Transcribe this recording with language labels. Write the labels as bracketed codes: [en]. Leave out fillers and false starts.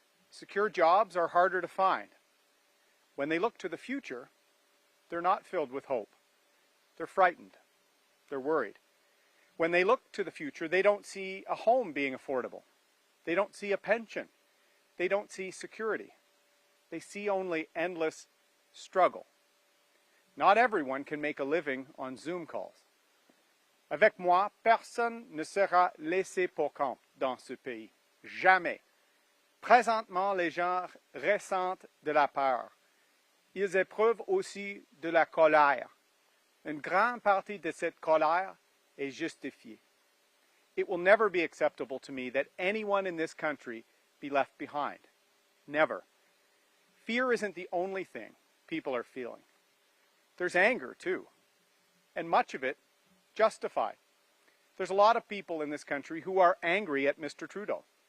[en] Secure jobs are harder to find. When they look to the future, they're not filled with hope. They're frightened. They're worried. When they look to the future, they don't see a home being affordable. They don't see a pension. They don't see security. They see only endless struggle. Not everyone can make a living on Zoom calls. [fr] Avec moi, personne ne sera laissé pour compte dans ce pays. Jamais. Présentement, les gens ressentent de la peur. Ils éprouvent aussi de la colère. Une grande partie de cette colère est justifiée. [en] It will never be acceptable to me that anyone in this country be left behind. Never. Fear isn't the only thing people are feeling. There's anger too, and much of it justified. There's a lot of people in this country who are angry at Mr. Trudeau.